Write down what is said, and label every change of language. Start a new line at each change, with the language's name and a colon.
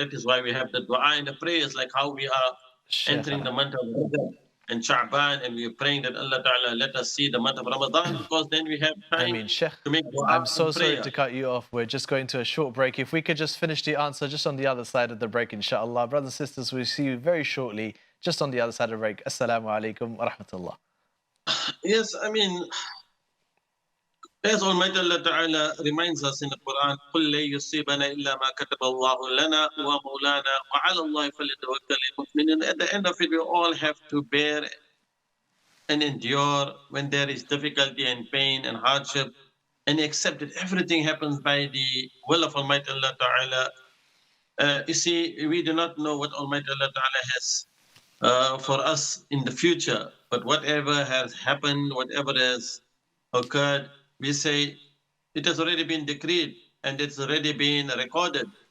English: That is why we have the dua and the prayers, like how we are entering the month of Rajab and Sha'ban, and we are praying that Allah Ta'ala let us see the month of Ramadan, because then we have time Sheikh, to make dua I'm so and prayer. sorry to cut you off. We're just going to a short break. If we could just finish the answer just on the other side of the break, inshallah. Brothers and sisters, we'll see you very shortly, just on the other side of the break. Assalamu alaikum wa rahmatullah. Yes, I mean, as Almighty Allah Ta'ala reminds us in the Quran,
Arabic: قُلْ لَن يُصِيبَنَا إِلَّا مَا كَتَبَ اللَّهُ لَنَا وَمَوْلَانَا وَعَلَى اللَّهِ فَلْيَتَوَكَّلِ الْمُؤْمِنُونَ.
English: At the end of it, we all have to bear and endure when there is difficulty and pain and hardship, and accept that everything happens by the will of Almighty Allah Ta'ala. You see, we do not know what Almighty Allah Ta'ala has for us in the future, but whatever has happened, whatever has occurred, we say it has already been decreed and it's already been recorded.